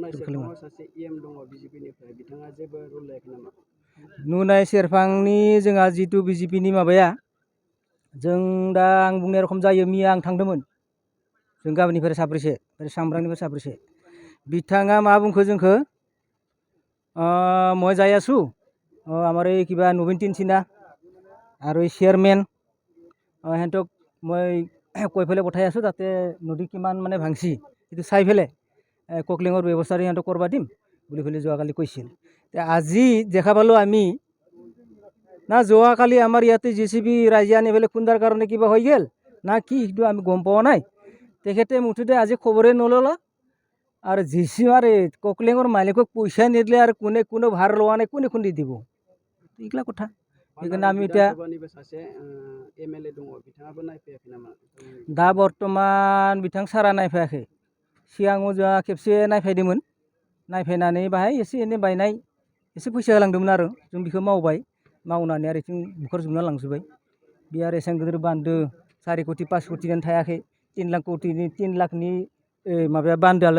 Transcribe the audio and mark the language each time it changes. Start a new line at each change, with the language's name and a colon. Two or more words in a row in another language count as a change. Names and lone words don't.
Bodo: नुनाय सेरफांनि जोंहा जितु BJPनि माबाया जों दा आं बुंनाय रखम जायो मैया आं थांदोंमोन जों गामिनिफ्राय साब्रैसे सामब्रांनिफ्राय साब्रैसे बिथाङा मा बुंखो जोंखौ
Assamese: মই যাই আছোঁ আমাৰ এই কিবা নবীন তিনচিনা আৰু এই চেয়াৰমেন সিহঁতক মই কৈ পেলাই পঠাই আছোঁ তাতে নদী কিমান মানে ভাংছি সেইটো চাই পেলাই ককলিঙৰ ব্যৱস্থা সিহঁতক কৰিব দিম বুলি পেলাই যোৱাকালি কৈছিল আজি দেখা পালোঁ আমি না যোৱাকালি আমাৰ ইয়াতে JCB ৰাইজে আনি পেলাই খুন্দাৰ কাৰণে কিবা হৈ গ'ল না কি সেইটো আমি গম পোৱা নাই তেখেতে মুঠতে আজি খবৰে নল'লা আৰু JCB আৰে ককলিঙৰ মালিকক পইচা নিদিলে আৰু কোনে ভাৰ লোৱা নাই কোনে খুন্দি দিব এইগিলা কথা সেইকাৰণে আমি এতিয়া
Bodo: दा बर्तमान बिथां सारा नायफायाखै सिगाङाव जोंहा खेबसे नायफायदोंमोन नायफायनानै बाहाय एसे एनै बायनाय एसे फैसा होलांदोंमोन आरो जों बेखौ मावबाय मावनानै आरो इथिं बुखारजोबना लांजोब्बाय बे आरो एसेबां गिदिर बान्दो 4 कोटि 5 कोटियानो थायाखै 3 लाखनि माबाया बान्दोआलाय